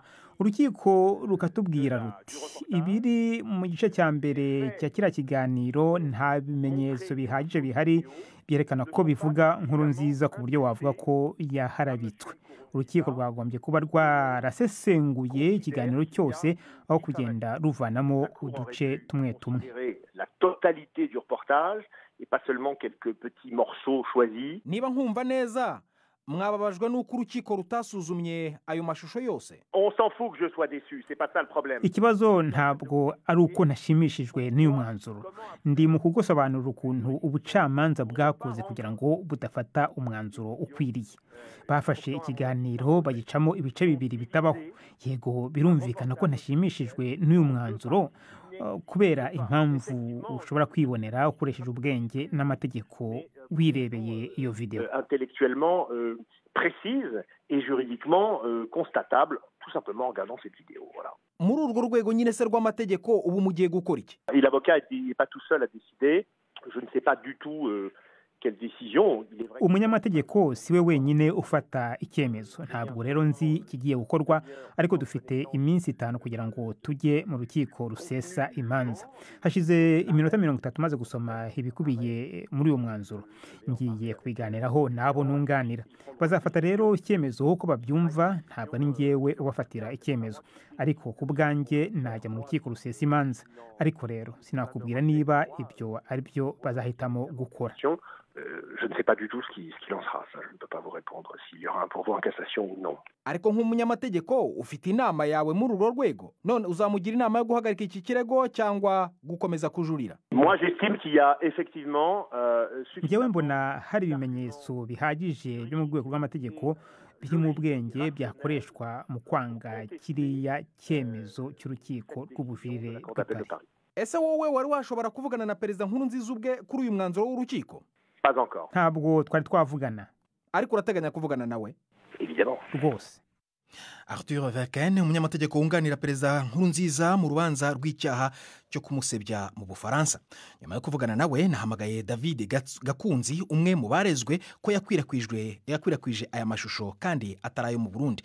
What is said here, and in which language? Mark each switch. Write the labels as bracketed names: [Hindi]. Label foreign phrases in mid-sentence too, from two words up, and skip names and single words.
[Kinyarwanda] Urukiko rukatubwira ruti ibiri mu gice cya mbere cya kiriya kiganiro nta bimenyetso bihagije bihari byerekana ko bivuga Nkurunziza ku buryo wavuga ko yaharabitswe. Urukiko rwagombye kuba rwarasesenguye ikiganiro cyose aho kugenda ruvanamo uduce tumwe tumwe. [French] La totalité du reportage et pas seulement quelques petits morceaux choisis. [Kinyarwanda] Niba nkumva neza mwababajwe n'uko urukiko rutasuzumye ayo mashusho yose. [French] On s'en fout que je sois déçu, c'est pas ça le problème. [Kinyarwanda] Ikibazo ntabwo ari uko nashimishijwe n'uyu mwanzuro. Ndi mu kugusobanurira ukuntu ubucamanza bwakoze kugira ngo budafata umwanzuro ukwiriye. Bafashe ikiganiro bagicamo ibice bibiri bitabaho. Yego birumvikana ko nashimishijwe n'uyu mwanzuro kubera impamvu ushobora kwibonera ukoresheje ubwenge n'amategeko wirebeye iyo video. [French] Intellectuellement précise et juridiquement constatable tout simplement en regardant cette vidéo. Voilà. [Kinyarwanda] Muri urwo rwego nyine se rw'amategeko ubu mugiye gukora iki? [French] L'avocat n'est pas tout seul à décider. Je ne sais pas du tout quelle décision. [Kinyarwanda] Umunyamategeko siwe wenyine ufata icyemezo. Ntabwo rero nzi kigiye gukorwa, ariko dufite iminsi 5 kugira ngo tujye mu rukiko rusesa imanza. Hashize iminota 30 maze gusoma ibikubiye muri uwo mwanzuro. Ngiye kubiganiraho nabo nunganira. Bazafata rero icyemezo uko babyumva, ntabwo ari ngewe ubafatira icyemezo. Ariko ku bwanjye najya mu rukiko rusesa imanza. Ariko rero sinakubwira niba ibyo ari byo bazahitamo gukora. [French] Je ne sais pas du tout ce qui lancera. Ça, je ne peux pas vous répondre s'il y aura un pourvoi en cassation ou non. [Kinyarwanda] Ariko nk'umunyamategeko ufite inama yawe muri urwo rwego, none uzamugira inama yo guhagarika iki kirego cyangwa gukomeza kujurira? [French] Moi j'estime qu'il y a effectivement [Kinyarwanda] Njyewe mbona hari ibimenyetso bihagije byo mu rwego rw'amategeko biri mu bwenge byakoreshwa mu kwanga kiriya cyemezo cy'urukiko rw'ubujurire bw'Paris. Ese wowe wari washobora kuvugana na Perezida Nkurunziza ubwe kuri uyu mwanzuro w'urukiko? [French] Pas encore. [Kinyarwanda] Ntabwo twari twavugana. Ariko urateganya kuvugana nawe? [French] Évidemment. [Kinyarwanda] Rwose. Arthur Verken, umunyamategeko wunganira Perezida Nkurunziza mu rubanza rw'icyaha cyo kumusebya mu Bufaransa. Nyuma yo kuvugana nawe nahamagaye David Gakunzi, umwe mu barezwe ko yakwirakwije aya mashusho kandi atarayo mu Burundi.